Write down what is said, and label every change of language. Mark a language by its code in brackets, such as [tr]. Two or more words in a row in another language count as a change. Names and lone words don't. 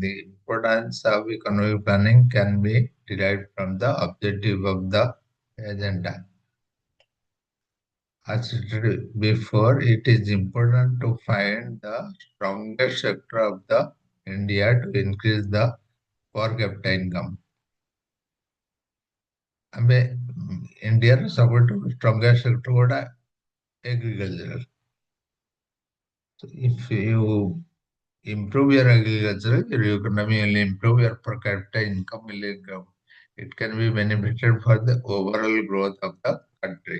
[en] The importance of economic planning can be derived from the objective of the agenda. As stated before, it is important to find the strongest sector of the India to increase the per capita income. [or] ଆମେ ଇଣ୍ଡିଆର ସବୁଠୁ [en] strongest sector [or] ଗୋଟା agriculture. [en] So if you improve your agriculture, your economy will improve, your per capita income will income. It can be benefited for the overall growth of the country.